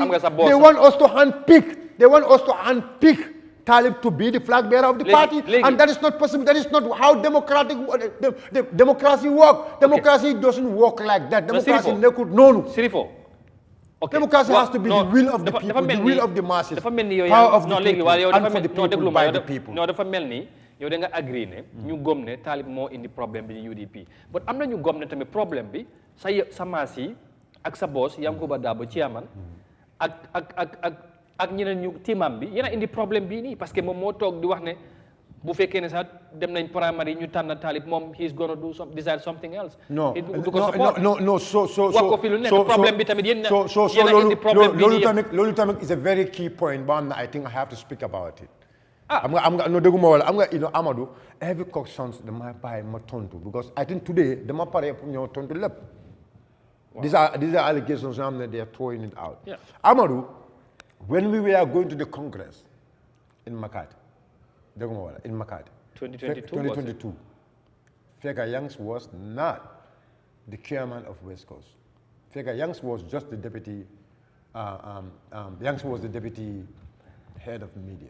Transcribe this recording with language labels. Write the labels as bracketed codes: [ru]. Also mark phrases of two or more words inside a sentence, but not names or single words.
[en] They want us to handpick. They want us to handpick Talib to be the flag bearer of the party, and that is not possible. That is not how democracy works. Democracy doesn't work like that. Democracy Sirifo. Okay. Democracy has to be the will of the people, the will of the masses, power of the people, and for the people, by the people. No, [wo] dafa melni yow da nga agree ne ñu gom ne Talib moo indi problème bi UDP but am na ñu gom ne tamit problème bi sa maas yi ak sa boss Yankuba Dabo chairman ak ñeneen ñu timam bi yéena indi problème bii nii parce que moom moo toog di wax ne bu fekkee ne sax dem nañ primary ñu tànn Talib moom [en] he is gonna decide something else. No, so [wo] problème bi tamit yéen loolu tamit [en] is a very key point but I think I have to speak about it. I'm Amadou every question [wo] dama bàyyi ma tontu [en] because I think today [wo] dama pare pour ñëw tontu lépp. [en] These are allegations that they are throwing it out. Yeah. Amadou, when we were going to the Congress in Makati, in Makati, 2022, Fega Youngs was not the chairman of West Coast. Fega Youngs was just the deputy. Youngs was the deputy head of media.